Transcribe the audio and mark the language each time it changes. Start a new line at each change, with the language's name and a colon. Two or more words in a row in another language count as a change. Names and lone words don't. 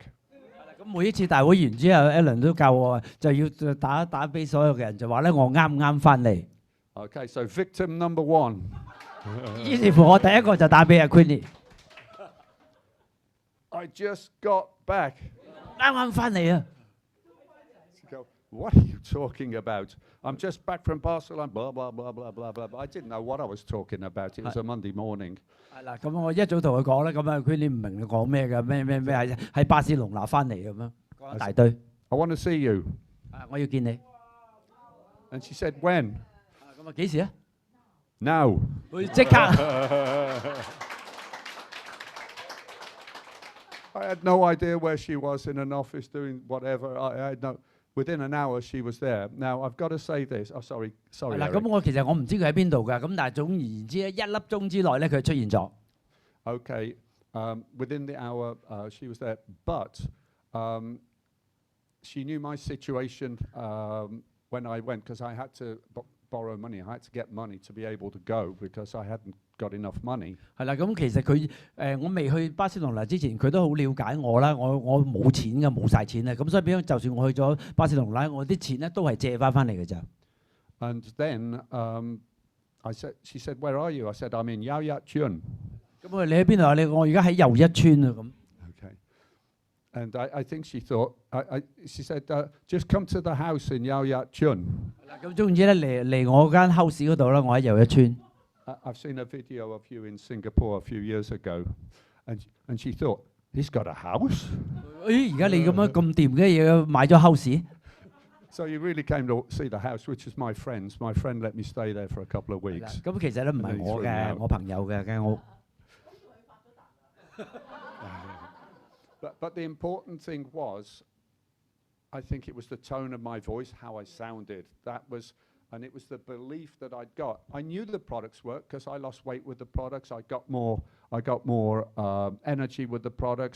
Cantonese: 咁每一次大會完之後 ，Alan 都教我就要打俾所有嘅人，就話咧我啱唔啱翻嚟。
English: Okay, so victim number 1.
Cantonese: 於是乎我第一個就打俾阿 Queenie，
English: I just got back.
Cantonese: 啱啱翻嚟啊！
English: Go, "What are you talking about? I'm just back from Barcelona, blah, blah, blah, blah, blah, blah." I didn't know what I was talking about. It was a Monday morning.
Cantonese: 係啦，咁我一早同佢講咧，咁啊 Queenie 唔明你講咩㗎，咩喺巴塞隆拿翻嚟咁樣講一大堆。
English: I want to see you.
Cantonese: 啊，我要見你。
English: And she said, "When?"
Cantonese: 咁啊幾時啊？
English: Now.
Cantonese: 會即刻。
English: I had no idea where she was in an office doing whatever. I had no. Within an hour, she was there. Now I've got to say this. Oh, sorry.
Cantonese: 係啦， Eric. 咁我其實我唔知佢喺邊度㗎，咁但係總而言之咧，1粒鐘之內咧佢出現咗。
English: Okay. Within the hour, she was there. But she knew my situation when I went because I had to borrow money. I had to get money to be able to go because I hadn't got enough money.
Cantonese: 係啦，咁其實佢我未去巴塞隆拿之前，佢都好了解我啦。我冇錢㗎，冇晒錢啊。咁所以變咗，就算我去咗巴塞隆拿，我啲錢咧都係借翻嚟嘅咋。
English: And then she said, "Where are you?" I said, "I'm in Yau Yat Chun."
Cantonese: 咁我話你喺邊度啊？我而家喺又一村啊咁。
English: Okay. And I think she thought, she said, "Just come to the house in Yau Yat Chun."
Cantonese: 咁總言之咧，嚟我間 house 嗰度啦，我喺又一村。
English: I've seen a video of you in Singapore a few years ago, and she thought, he's got a house.
Cantonese: 咦，而家你咁樣咁掂嘅嘢買咗 house？
English: So you really came to see the house, which is my friend's. My friend let me stay there for a couple of
Cantonese: 係啦
English: weeks.
Cantonese: 咁其實咧唔係我嘅，我朋友嘅間屋。
English: But the important thing was, I think it was the tone of my voice, how I sounded. That was, and it was the belief that I'd got. I knew the products worked because I lost weight with the products. I got more energy with the products.